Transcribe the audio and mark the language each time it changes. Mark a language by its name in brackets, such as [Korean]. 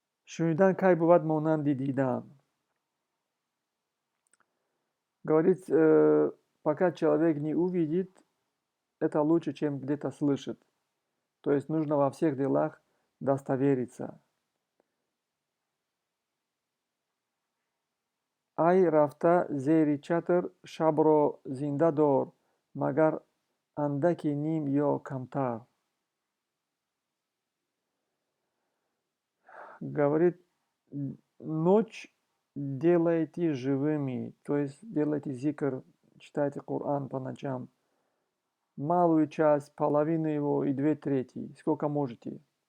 [Persian] شنیدن کی بود مانند دیدن. [Russian] Говорит, пока человек не увидит, это лучше, чем где-то слышит. То есть нужно во всех делах достовериться. [Persian] ای رفته زیر چتر شب را زنده دار مگر اندکی نیم یا کمتر. [Russian] Говорит, ночь делайте живыми, то есть делайте зикр, читайте Коран по ночам. Малую часть, половину его и 2/3, сколько можете.